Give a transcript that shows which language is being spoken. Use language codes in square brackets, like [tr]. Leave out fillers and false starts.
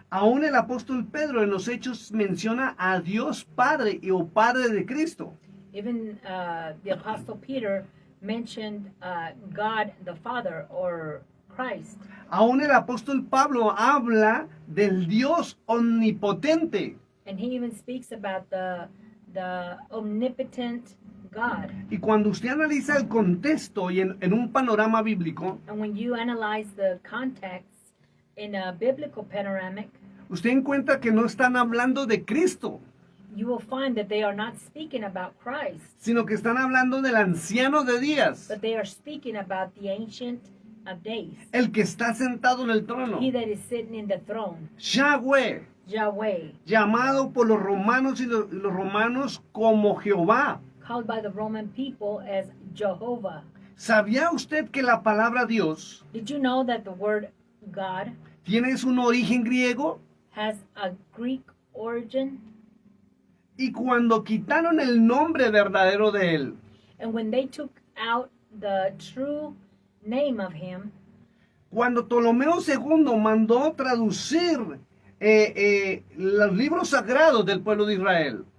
[es] aún el apóstol Pedro en los Hechos menciona a Dios Padre o Padre de Cristo. [en] even the Apostle Peter mentioned God the Father or Christ. [es] Aún el apóstol Pablo habla del Dios omnipotente. [en] And he even speaks about the omnipotent God. [es] Y cuando usted analiza el contexto y en un panorama bíblico, [en] And when you analyze the context in a biblical panoramic, [es] usted encuentra que no están hablando de Cristo, [en] you will find that they are not speaking about Christ, [es] sino que están hablando del anciano de días, [en] but they are speaking about the Ancient of Days, [es] el que está sentado en el trono, [en] he that is sitting in the throne, [es] Yahweh, [en] Yahweh, [es] llamado por los romanos y los romanos como Jehová. [en] called by the Roman people as Jehovah. [es] ¿Sabía usted que la palabra Dios [en] Did you know that the word God [es] tiene un origen griego? [en] has a Greek origin? [es] Y cuando quitaron el nombre verdadero de él, [en] And when they took out the true name of him, [es] cuando Ptolomeo II mandó traducir los libros sagrados del pueblo de Israel,